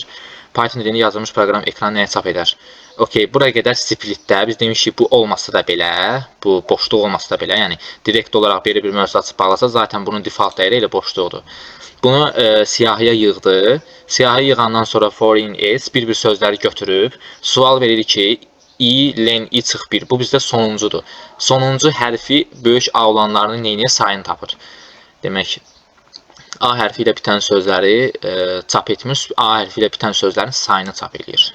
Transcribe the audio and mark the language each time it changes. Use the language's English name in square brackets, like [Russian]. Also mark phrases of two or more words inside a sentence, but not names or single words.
[Azerbaijani] Python dilində yazılmış proqram ekranı nəyə çap edər? Okey, buraya qədər splitdə biz demişik bu olmasa da belə, bu boşluq olmasa da belə, yəni direkt olaraq belə bir mövzu açıb bağlasa, zaten bunun default dəyəri elə boşluqdur. Bunu siyahıya yığdı. Siyahıya yığandan sonra for in s bir sözləri götürüb, sual verir ki, I, len, I çıx 1. Bu bizdə sonuncudur. Sonuncu hərfi böyük A olanlarının neyinə sayını tapır. Demək, A hərfi ilə bitən sözləri çap etmiş, A hərfi ilə bitən sözlərin sayını çap edir.